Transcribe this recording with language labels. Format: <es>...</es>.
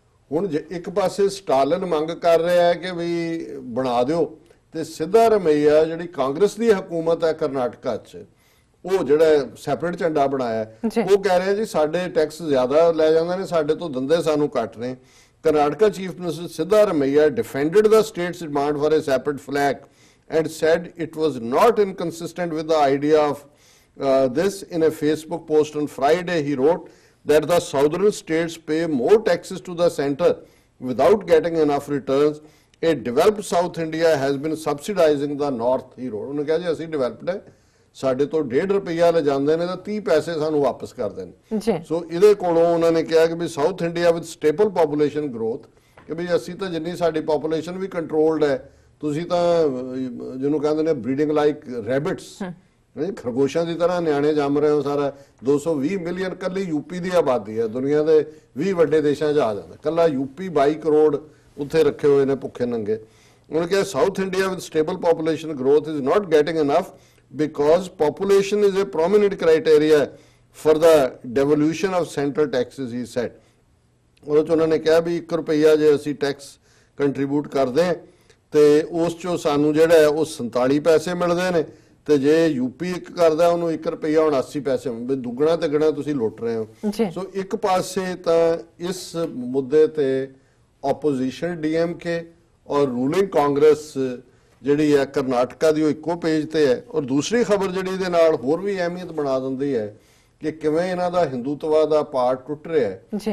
<pa>ਹੁਣ ਇੱਕ ਪਾਸੇ ਸਟਾਲਿਨ ਮੰਗ ਕਰ ਰਿਹਾ ਹੈ ਕਿ ਵੀ ਬਣਾ ਦਿਓ, ਤੇ ਸਿੱਧਾ ਰਮਈਆ ਜਿਹੜੀ ਕਾਂਗਰਸ ਦੀ ਹਕੂਮਤ ਹੈ ਕਰਨਾਟਕਾ 'ਚ, ਉਹ ਜਿਹੜਾ ਸੈਪਰੇਟ ਝੰਡਾ ਬਣਾਇਆ, ਉਹ ਕਹਿ ਰਿਹਾ ਜੀ ਸਾਡੇ ਟੈਕਸ ਜ਼ਿਆਦਾ ਲੈ ਜਾਂਦੇ ਨੇ, ਸਾਡੇ ਤੋਂ ਦੰਦੇ ਸਾਨੂੰ ਕੱਟ ਰਹੇ।</pa> <en>Karnataka chief minister Siddaramaiah defended the state's demand for a separate flag and said it was not inconsistent with the idea of this. In a Facebook post on Friday, he wrote that the southern states pay more taxes to the center without getting enough returns. A developed South India has been subsidizing the north, he wrote.</en> <pa>ਉਹਨੇ ਕਿਹਾ ਜੀ ਅਸੀਂ developed ਹੈ, ਸਾਡੇ ਤੋਂ 1.5 ਰੁਪਈਆ ਲੈ ਜਾਂਦੇ ਨੇ ਤਾਂ 30 ਪੈਸੇ ਸਾਨੂੰ ਵਾਪਸ ਕਰਦੇ ਨੇ। ਸੋ ਇਹਦੇ ਕੋਲੋਂ ਉਹਨਾਂ ਨੇ ਕਿਹਾ ਕਿ ਵੀ south India</pa> <en>with stable population growth,</en> <pa>ਕਿ ਵੀ ਅਸੀਂ ਤਾਂ ਜਿੰਨੀ ਸਾਡੀ ਪੋਪੂਲੇਸ਼ਨ ਵੀ ਕੰਟਰੋਲਡ ਹੈ, ਤੁਸੀਂ ਤਾਂ ਜਿਹਨੂੰ ਕਹਿੰਦੇ ਨੇ</pa> <en>breeding like rabbits,</en> <pa>ਖਰਗੋਸ਼ਾਂ ਦੀ ਤਰ੍ਹਾਂ ਨਿਆਣੇ ਜੰਮ ਰਹੇ ਹੋ। ਸਾਰਾ 220 ਮਿਲੀਅਨ ਕੱਲੀ ਯੂਪੀ ਦੀ ਆਬਾਦੀ ਹੈ, ਦੁਨੀਆ ਦੇ 20 ਵੱਡੇ ਦੇਸ਼ਾਂ 'ਚ ਆ ਜਾਂਦਾ, ਕੱਲਾ ਯੂਪੀ 22 ਕਰੋੜ ਉੱਥੇ ਰੱਖੇ ਹੋਏ ਨੇ ਭੁੱਖੇ ਨੰਗੇ। ਉਹਨੇ ਕਿਹਾ</pa> <en>South India with stable population growth is not getting enough because population is a prominent criteria for the devolution of central taxes, he said.</en> <pa>ਉਹਦੇ 'ਚ ਉਹਨਾਂ ਨੇ ਕਿਹਾ ਵੀ 1 ਰੁਪਈਆ ਜੇ ਅਸੀਂ ਟੈਕਸ ਕੰਟਰੀਬਿਊਟ ਕਰਦੇ ਹਾਂ ਤੇ ਉਸ 'ਚੋਂ ਸਾਨੂੰ ਜਿਹੜਾ ਹੈ ਉਹ 47 ਪੈਸੇ ਮਿਲਦੇ ਨੇ, ਤੇ ਜੇ ਯੂਪੀ ਇੱਕ ਕਰਦਾ ਉਹਨੂੰ 1 ਰੁਪਈਆ 79 ਪੈਸੇ, ਦੁੱਗਣਾ ਤਿੱਗਣਾ ਤੁਸੀਂ ਲੁੱਟ ਰਹੇ ਹੋ। ਸੋ ਇੱਕ ਪਾਸੇ ਤਾਂ ਇਸ ਮੁੱਦੇ ਤੇ ਆਪੋਜੀਸ਼ਨ ਡੀਐਮਕੇ ਔਰ ਰੂਲਿੰਗ ਕਾਂਗਰਸ ਜਿਹੜੀ ਹੈ ਕਰਨਾਟਕਾ ਦੀ ਉਹ ਇੱਕੋ ਪੇਜ ਤੇ ਹੈ, ਔਰ ਦੂਸਰੀ ਖਬਰ ਜਿਹੜੀ ਇਹਦੇ ਨਾਲ ਹੋਰ ਵੀ ਅਹਿਮੀਅਤ ਬਣਾ ਦਿੰਦੀ ਹੈ ਕਿ ਕਿਵੇਂ ਇਹਨਾਂ ਦਾ ਹਿੰਦੂਤਵਾ ਦਾ ਪਾਰਟ ਟੁੱਟ ਰਿਹਾ ਹੈ।</pa>